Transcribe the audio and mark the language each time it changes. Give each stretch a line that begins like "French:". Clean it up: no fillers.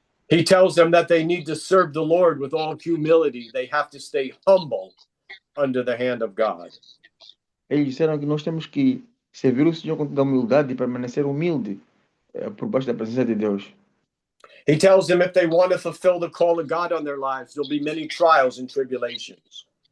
English: He tells them that they need to serve the Lord with all humility. They have to stay humble under the hand of God.
Portuguese: Eles disseram que nós temos que servir o Senhor com toda a humildade e permanecer humilde por baixo da presença de Deus.
English: He tells them if they want to fulfill the call of God on their lives, there'll be many trials and tribulations.